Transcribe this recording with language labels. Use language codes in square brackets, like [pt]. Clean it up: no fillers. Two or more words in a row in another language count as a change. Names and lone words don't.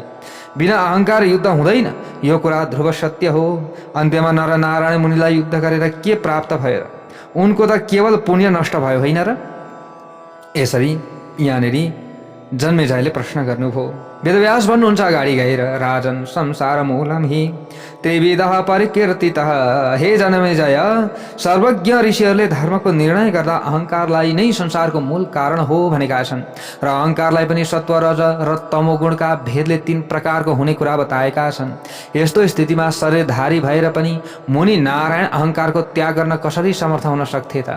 [ne] बिना अहङ्कार युद्ध हुँदैन, यो कुरा ध्रुव सत्य हो। अन्त्यमा नर नारायण मुनिलाई युद्ध गरेर के प्राप्त भयो? उनको त केवल पुण्य नष्ट भयो होइन र? यसरी यहाँनिर जन्मेजयले प्रश्न गर्नुभयो। वेदव्यास भन्नुहुन्छ अगाडि गएर, राजन [sa] संसार मूलम हि त्रिविधः परिकीर्तितः। [ne] हे जन्मेजय, सर्वज्ञ ऋषिहरूले धर्मको निर्णय गर्दा अहङ्कारलाई नै संसारको मूल कारण हो भनेका छन् र अहङ्कारलाई पनि सत्व, रज र तमोगुणका भेदले 3 प्रकारको हुने कुरा बताएका छन्। यस्तो स्थितिमा शरीरधारी भएर पनि मुनि नारायण अहङ्कारको त्याग गर्न कसरी समर्थ हुन सक्थे त?